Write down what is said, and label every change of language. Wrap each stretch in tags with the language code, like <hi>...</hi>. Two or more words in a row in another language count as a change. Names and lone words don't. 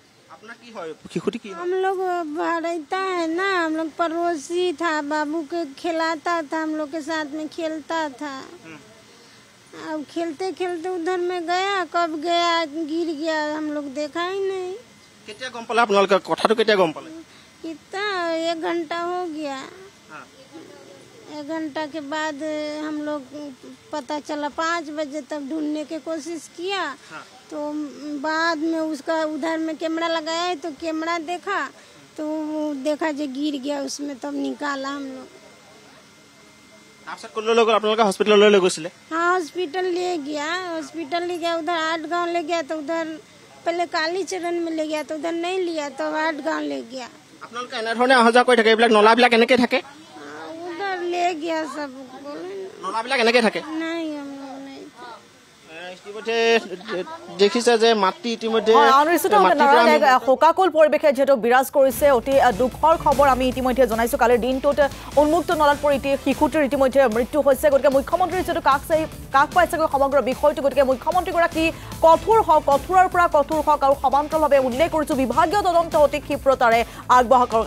<as>আপনার কি হয় শিশুটি কি</as> <hi>हम लोग रहता है ना, हम लोग पड़ोसी था, बाबू के खिलाता था, हम लोग के साथ में खेलता था। अब खेलते खेलते उधर में गया, कब गया गिर गया हम लोग देखा ही नहीं।</hi> <as>কেতিয়া গম পালে আপোনালোকে কথাটো কেতিয়া গম পালে</as> <hi>कितना 1 घंटा हो गया। 1 घंटा के बाद हम लोग पता चला 5 बजे तक ढूंढने की कोशिश किया। तो बाद में उसका उधर में कैमरा लगाया है, तो कैमरा देखा तो देखा जो गिर गया उसमें, तब निकाला हम लोग।</hi> <as>তাৰপিছত কোনলৈ লৈ গ'ল আপোনালোকে হস্পিটেললৈ লৈ গৈছিলে</as> <hi>हाँ हॉस्पिटल ले गया, हॉस्पिटल ले गया, उधर 8 गांव ले गया, तो उधर पहले काली चरण में ले गया, तो उधर नहीं लिया, तो 8 गांव ले गया।</hi> <as>আপোনালোকে এনেধৰণে অহা যোৱা কৰি থাকে এইবিলাক নলাবিলাক এনেকৈ থাকে</as> <hi>उधर ले गया सब, बोले</hi> <as>নলাবিলাক এনেকৈ থাকে</as> <hi>नहीं हम लोग नहीं।</hi> <as>ইতিমধ্যে দেখিছে যে মাটি ইতিমধ্যে শোকাকুল পৰিৱেশে যিহেতু বিৰাজ কৰিছে, অতি দুখৰ খবৰ আমি ইতিমধ্যে জনাইছো। কালিৰ দিনটোত উন্মুক্ত নলাত পৰি শিশুটিৰ ইতিমধ্যে মৃত্যু হৈছে। গতিকে মুখ্যমন্ত্ৰীৰ যিহেতু কাষ পাইছেগৈ সমগ্ৰ বিষয়টো, গতিকে মুখ্যমন্ত্ৰীগৰাকী কঠোৰ হওক, কঠোৰৰ পৰা কঠোৰ হওক, আৰু সমান্তৰালভাৱে উল্লেখ কৰিছো বিভাগীয় তদন্ত অতি ক্ষীপ্ৰতাৰে আগবঢ়া কৰক।</as>